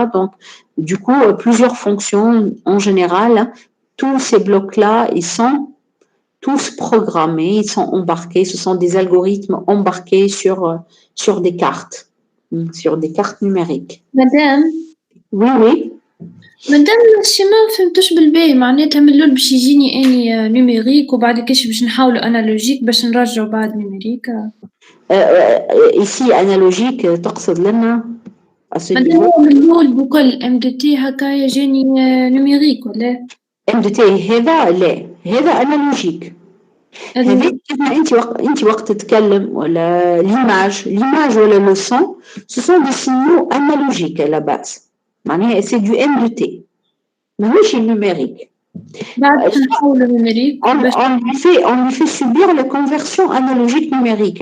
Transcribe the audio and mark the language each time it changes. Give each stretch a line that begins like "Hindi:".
French: Donc, du coup, plusieurs fonctions en général, hein, tous ces blocs-là, ils sont tous programmés, ils sont embarqués, ce sont des algorithmes embarqués sur des cartes. sur des cartes numériques.
Arabic: مدام
French: Oui.
Arabic: مادام الشي ما فهمتوش بالباهي معناتها من الأول باش يجيني أني نيميريك وبعد كاش باش نحاولو أنالوجيك باش نرجعو بعد نيميريك.
French: Ici, analogique,
Arabic: تقصد لنا
French: à ce
Arabic: مادام
French: niveau.
Arabic: هو من الأول بكل MDT هكايا جاني نيميريك ولا؟ MDT هذا لا، هذا analogique. هذا كيما أنت وقت تتكلم ولا
French: l'image ولا le son, ce sont des signaux analogiques à la base. معناها c'est du MDT. ماهوش numérique.
Arabic: بعد نحاولو نيميريك.
French: On lui fait subir la conversion analogique numérique.